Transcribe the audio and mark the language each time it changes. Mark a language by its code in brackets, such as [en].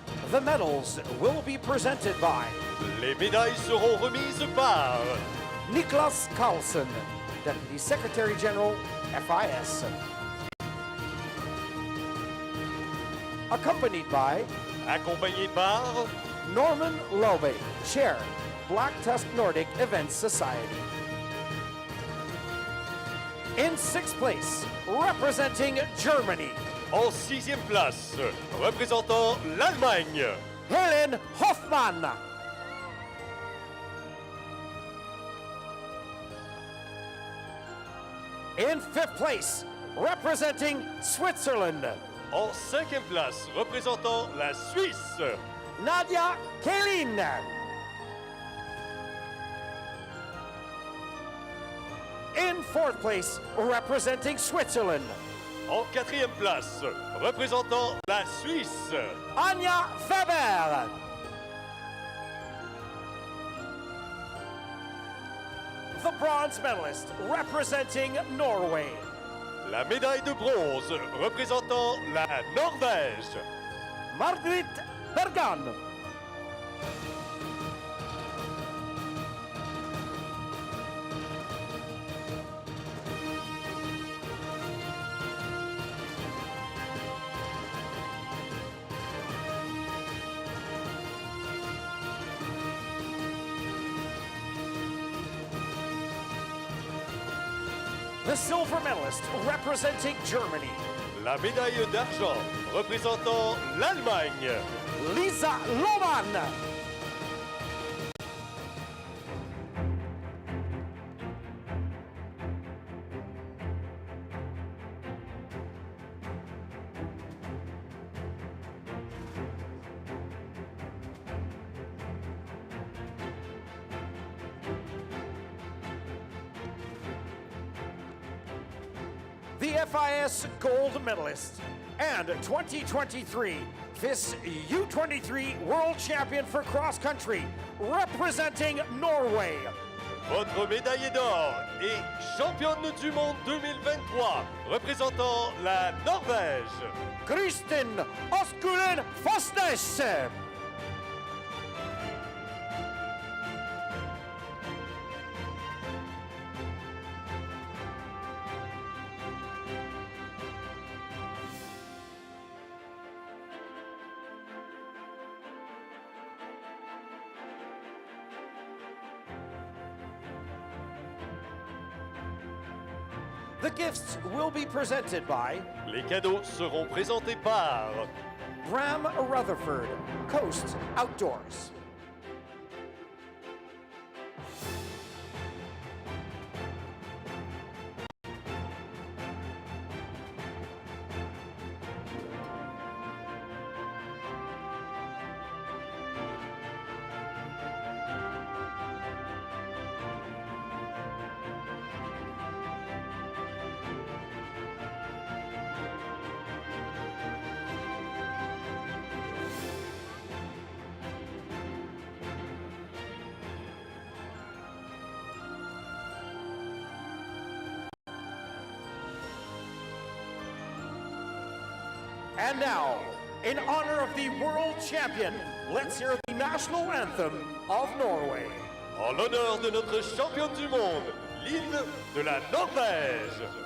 [en] The medals will be presented by [fr] Les médailles seront remises par [en] Niklas Carlson, Deputy Secretary General, FIS. Accompanied by [fr] accompagné par [en] Norman Lobe, Chair, Black Tusk Nordic Events Society. In sixth place, representing Germany, [fr] en 6e place, représentant l'Allemagne, Helen Hoffmann. [en] In fifth place, representing Switzerland, [fr] en 5e place, représentant la Suisse, Nadia Kelin. [en] In fourth place, representing Switzerland, [fr] en 4e place, représentant la Suisse, Anja Weber. [en] The bronze medalist representing Norway, [fr] la médaille de bronze représentant la Norvège, Margrit Bergan. [en] The silver medalist representing Germany, [fr] la médaille d'argent représentant l'Allemagne, Lisa Lohmann. [en] The FIS gold medalist and 2023 FIS U23 world champion for cross country, representing Norway, [fr] votre médaillée d'or et championne du monde 2023, représentant la Norvège, Kristin Oskulen Fosnes. [en] The gifts will be presented by [fr] les cadeaux seront présentés par Bram Rutherford, Coast Outdoors. [en] And now, in honor of the world champion, let's hear the national anthem of Norway. [fr] En l'honneur de notre championne du monde, l'île de la Norvège.